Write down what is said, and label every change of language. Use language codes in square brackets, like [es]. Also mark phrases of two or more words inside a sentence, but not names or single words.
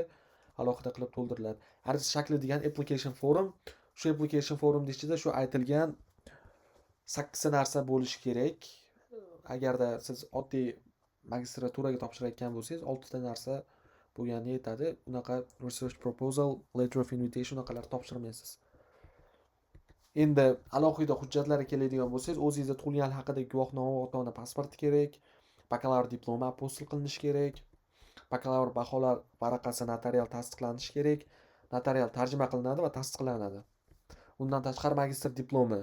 [uz] Alohida qilib to'ldiriladi. Ariza shakli degan [en] application form. [uz] Shu [en] application formning [uz] ichida shu aytilgan 8 ta narsa bo'lishi kerak. Agarda siz oddiy magistraturaga topshirayotgan bo'lsangiz, 6 ta narsa bo'lgani yetadi. Unaqa [en] research proposal, letter of invitation [uz] unaqalar topshirmaysiz. Endi alohida hujjatlarga keladigan bo'lsangiz, o'zingizda tug'ilganlik haqidagi guvohnoma va ota-ona pasporti kerak. Bakalavr diplomi apostil qilinishi kerak. Bakalavr baholar varaqasi notarial tasdiqlanishi kerak. Notarial tarjima qilinadi va tasdiqlanadi. Undan tashqari magistr diplomi.